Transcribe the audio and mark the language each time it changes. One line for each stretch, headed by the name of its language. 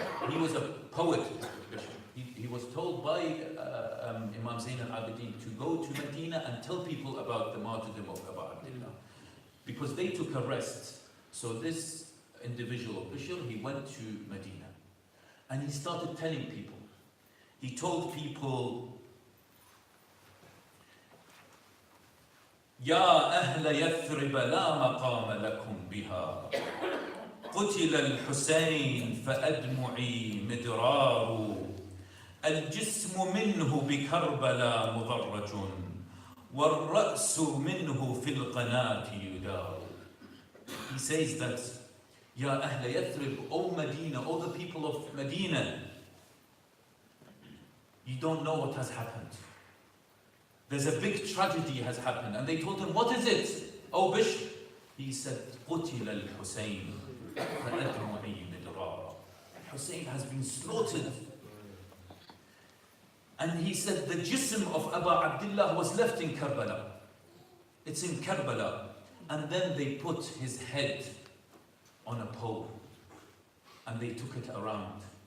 English: He was a poet, Bishr. He was told by Imam Zayn al-Abidin to go to Medina and tell people about the martyrdom of Abu Abdullah. Because they took a rest. So this individual of Bishr, he went to Medina. And he started telling people. He told people,
Arabic: يا أهل يثرب لا مقام لكم بها قتل الحسين فأدمعي مدرار الجسم منه بكربلاء مضرج والرأس منه في القناة يدار.
English: He says that
Arabic: يا أهل يثرب,
English: O Medina, O the people of Medina, you don't know what has happened. There's a big tragedy has happened. And they told him, what is it? Oh Bishr. He said,
Arabic: قتل الحسين فأدمعي مدرارا.
English: Hussein has been slaughtered. And he said, the jism of Abu Abdullah was left in Karbala. It's in Karbala. And then they put his head on a pole. And they took it around.